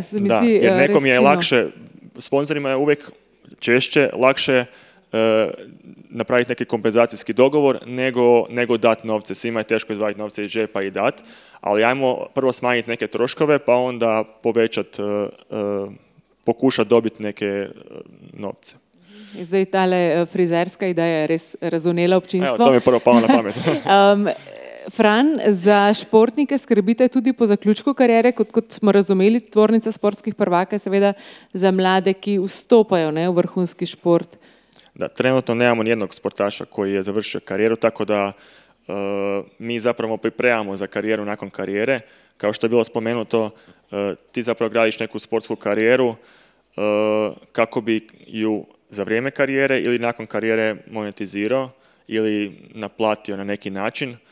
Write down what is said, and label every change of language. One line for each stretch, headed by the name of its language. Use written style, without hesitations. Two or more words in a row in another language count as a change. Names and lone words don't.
Croatian: Jer nekom je lakše, sponzorima je uvijek češće, lakše napraviti neki kompenzacijski dogovor nego dati novce. Svima je teško izvaditi novce iz džepa i dati, ali ajmo prvo smanjiti neke troškove pa onda povećati, pokušati dobiti neke novce.
Slovenian: Zdaj tale frizerska ideja je res razvnela občinstvo.
Croatian: Evo, to mi je prvo palo na pamet.
Slovenian: Fran, za športnike skrbite tudi po zaključku karijere, kot smo razumeli, tvornica sportskih prvaka je seveda za mlade, ki vstopajo v vrhunski šport.
Croatian: Da, trenutno nemamo nijednog sportaša koji je završio karijeru, tako da mi zapravo pripremamo za karijeru nakon karijere. Kao što je bilo spomenuto, ti zapravo gradiš neku sportsku karijeru kako bi ju za vrijeme karijere ili nakon karijere monetizirao ili naplatio na neki način.